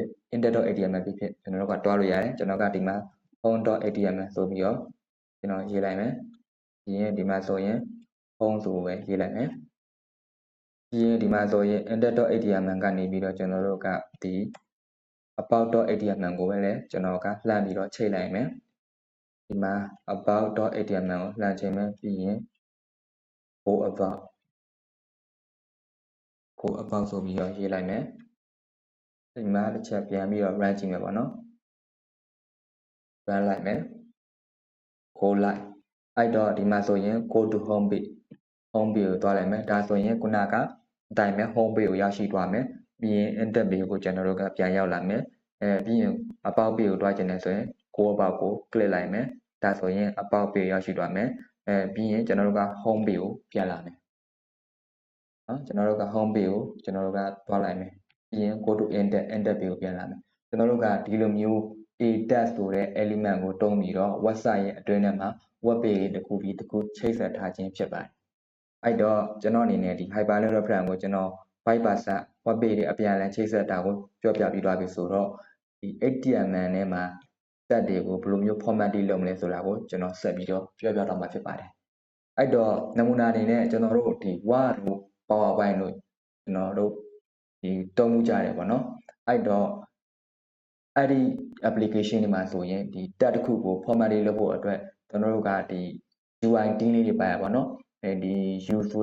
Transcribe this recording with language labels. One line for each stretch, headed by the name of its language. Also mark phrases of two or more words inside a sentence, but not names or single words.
Burmese: index.html ဖြစ်ဖြစ်ကျွန်တော်တို့ကတွားလို့ရတယ်ကျွန်တော်ကဒီမှာ home.html ဆိုပြီးတော့ကျွန်တော်ရေးလိုက်မယ်ပြီးရင်ဒီမှာဆိုရင် home ဆိုပဲရေးလိုက်မယ်ပြီးရင်ဒီမှာဆိုရင် index.html ကနေပြီးတော့ကျွန်တော်တို့ကဒီ about.html ကိုပဲလည်းကျွန်တော်ကလှမ်းပြီးတော့ချိန်လိုက်မယ်ဒီမှာ about.html ကိုလှမ်းချိန်မယ်ပြီးရင်
English: go about
Burmese: ဆိုပြီးတော့ရေးလိုက်မယ်ဒီမှာတစ်ချက်ပြန်ပြီးတော့ run ကြည့်မယ်ပေါ့နော် run လိုက်မယ်
English: go live
Burmese: အဲ့တော့ဒီမှာဆိုရင်
English: go to home page
Burmese: ကိုသွားလိုက်မယ်ဒါဆိုရင်ခုနကအတိုင်းပဲ
English: home page
Burmese: ကိုရောက်ရှိသွား မယ်ပြီးရင်
English: index page
Burmese: ကိုကျွန်တော်တို့ကပြန်ရောက်လာမယ်ပြီးရင်
English: about page
Burmese: ကိုတွားချင်တယ်ဆိုရင်
English: go about
Burmese: ကို click လိုက်မယ်ဒါဆိုရင်
English: about page
Burmese: ရောက်ရှိသွားမယ်ပြီး ရင်ကျွန်တော်တို့က
English: home page
Burmese: ကိုပြန်လာမယ်နော်ကျွန်တော်တို့က
English: home page
Burmese: ကိုကျွန်တော်တို့ကသွားလိုက်မယ်ပြီးရင်
English: go to index
Burmese: page ကိုပြန်လာမယ်ကျွန်တော်တို့ကဒီလိုမျိုး ATAG ဆိုတဲ့ element ကိုတုံးပြီးတော့ website ရဲ့အတွင်းထဲမှာ
English: web page
Burmese: တစ်ခုပြီးတစ်ခုချိတ်ဆက်ထားခြင်းဖြစ်ပါတယ်အဲ့တော့ကျွန်တော်အနေနဲ့ဒီ
English: hyperlink reference
Burmese: ကိုကျွန်တော်
English: bypass web page
Burmese: တွေအပြန်အလှန်ချိတ်ဆက်တာကိုပြောပြပြီးသွားပြီဆိုတော့ဒီ HTML ထဲမှာ tag တွေကိုဘယ်လိုမျိုး formatting လုပ်မလဲဆိုတာကိုကျွန်တော်ဆက်ပြီးတော့ပြောပြတော့မှာဖြစ်ပါတယ် အဲ့တော့နမူနာအနေနဲ့ကျွန်တော်တို့ဒီ Word တို့ PowerPoint တို့ကျွန်တော်တို့ဒီတုံးမှုကြတယ်ပေါ့နော်အဲ့တော့အဲ့ဒီ application တွေမှာဆိုရင်ဒီ tag တစ်ခုကို format လေးလုပ်ဖို့အတွက်ကျွန်တော်တို့ကဒီ UI တင်းလေးတွေပါရပါတော့ဒီ U ဆို